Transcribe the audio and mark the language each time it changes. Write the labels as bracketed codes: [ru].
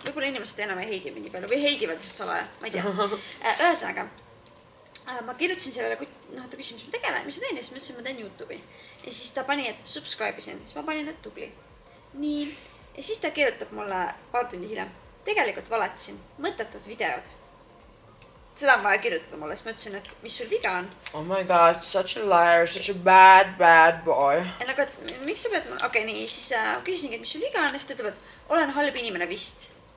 [et] Võib-olla inimesed enam ei heidivad nii palju või heidivad lihtsalt salaja. Ma ei tea. Ühesõnaga, ma kirjutasin sellele, ta küsis, mis ma tegelen, mis ma teen ja siis ma ütlesin, ma teen YouTube'i. Ja siis ta pani, et subscribe'isin. Siis ma panin, et tubli. Nii. Ja siis ta kirjutab mulle paar tundi hiljem. Tegelikult valetasin mõttetud videod. Seda on vaja kirjutada mulle, siis ma ütlesin, et mis sul viga on. [en] Oh my god, such a liar, such a bad boy. [et] Ja nagu, et miks sa pead... Okei, nii, siis küsisingi, et mis sul viga on, ja siis ta ütleb, et olen halb inimene vist.